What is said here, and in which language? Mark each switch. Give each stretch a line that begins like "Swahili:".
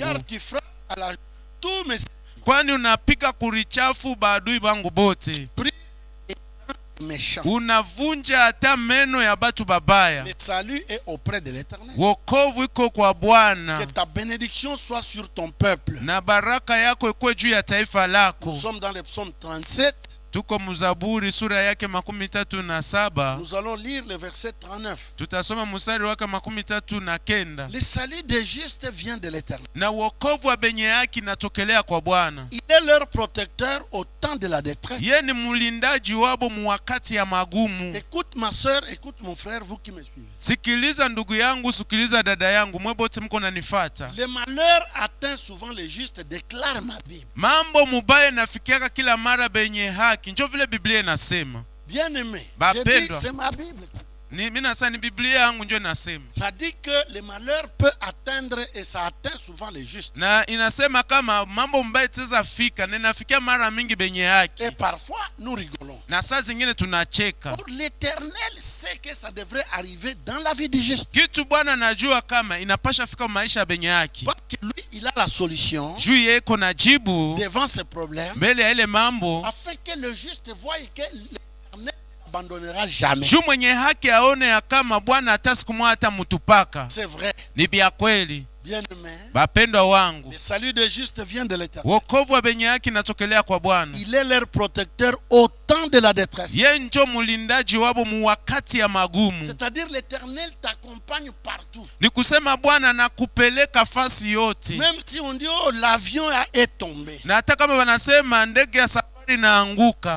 French: Car tu frappes à la tous mes,
Swahili: kwani unapika kurichafu baadui bangu bote.
French: Méchant.
Swahili: Unavunja hata meno ya batu babaya.
French: Le salut est auprès de l'Éternel.
Swahili: Wokovu iko kwa Bwana.
French: Que ta bénédiction soit sur ton peuple.
Swahili: Na baraka yako ikuwe juu ya taifa lako.
French: Nous sommes dans le psaume 37.
Swahili: Tuko mzaburi sura yake 37.
French: Nous allons lire le verset 39.
Swahili: Tutasoma mstari wake 39.
French: Le salut des justes vient de l'Éternel.
Swahili: Na wokovu wa benye haki natokelea kwa Bwana.
French: Il est leur protecteur au temps de la détresse.
Swahili: Yeye ni mlindaji wabo muwakati ya magumu.
French: Écoute ma sœur, écoute mon frère, vous qui me suivez.
Swahili: Sikiliza ndugu yangu, sikiliza dada yangu, mwebote mko nanifuata.
French: Le malheur atteint souvent les justes, déclare ma Bible.
Swahili: Mambo mubaya nafikiaka kila mara benye haki, njo vile Biblia inasema.
French: Bien-aimé, je dis c'est ma Bible.
Swahili: Mimi nasa ni Biblia yangu njo nasema.
French: Ça dit que le malheur peut atteindre et ça atteint souvent les justes.
Swahili: Na inasema kama mambo mbaya teza fika, ninafikia mara mingi benye haki.
French: Et parfois nous rigolons.
Swahili: Na saa zingine tunacheka.
French: Or l'Éternel sait que ça devrait arriver dans la vie du juste.
Swahili: Kitu Bwana najua kama inapasha fika maisha benye haki.
French: Parce que lui il a la solution.
Swahili: Juu yeye kuna jibu
French: devant ces problèmes.
Swahili: Mbele ya ile mambo.
French: Afin que le juste voie que l'Éternel abandonnera jamais.
Swahili: Juu mwenye haki aone ya kama Bwana hata siku moja hata mutupaka.
French: C'est vrai.
Swahili: Ni bia kweli.
French: Bien-aimé,
Swahili: bapendwa wangu,
French: le salut des justes vient de l'Éternel.
Swahili: wokovu wa benye haki natokelea kwa Bwana.
French: Il est leur protecteur au temps de la détresse.
Swahili: Yeye ndio mlindaji wabo mu wakati ya magumu.
French: C'est-à-dire l'Éternel t'accompagne partout.
Swahili: Ni kusema Bwana nakupeleka fasi yote.
French: Même si on dit oh l'avion est tombé.
Swahili: Na hata kama wanasema ndege ya inaanguka.